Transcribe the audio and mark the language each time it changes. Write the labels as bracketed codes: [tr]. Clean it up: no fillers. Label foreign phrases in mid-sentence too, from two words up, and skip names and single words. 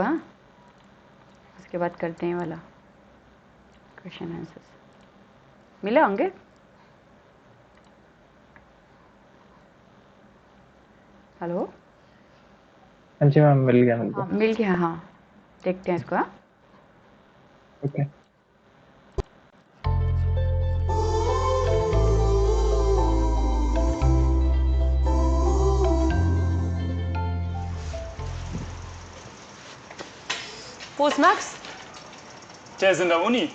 [hi] हाँ, उसके बाद करते हैं वाला [en] question answers. [hi] मिले होंगे। हेलो। हाँ जी मैम, मिल गया हाँ, मिल गया। हाँ, देखते हैं इसको। हाँ, ओके। [de] Wo ist Max? Der ist in der Uni.